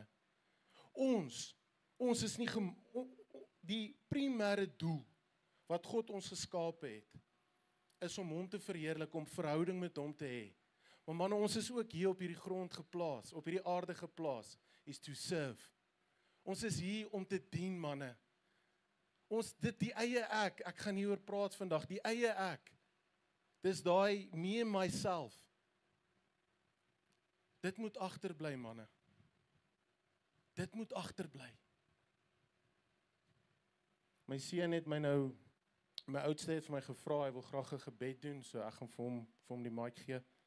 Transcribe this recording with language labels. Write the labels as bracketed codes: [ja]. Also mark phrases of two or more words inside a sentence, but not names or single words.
[af] Ons is nie, die primêre doel, wat God ons geskape het, is om hom te verheerlik, om verhouding met hom te hê. Maar manne, ons is ook hier op hierdie grond geplaas, op hierdie aarde geplaas, is [en] to serve. [af] Ons is hier om te dien, manne. Die eie ek gaan nie oor praat vandag, die eie ek, dis daai [en] me and myself. [af] Dit moet agterbly, manne. Dit moet agterbly. My seun het my oudste het vir my gevra, hy wil graag 'n gebed doen, so ek gaan vir hom die mic gee.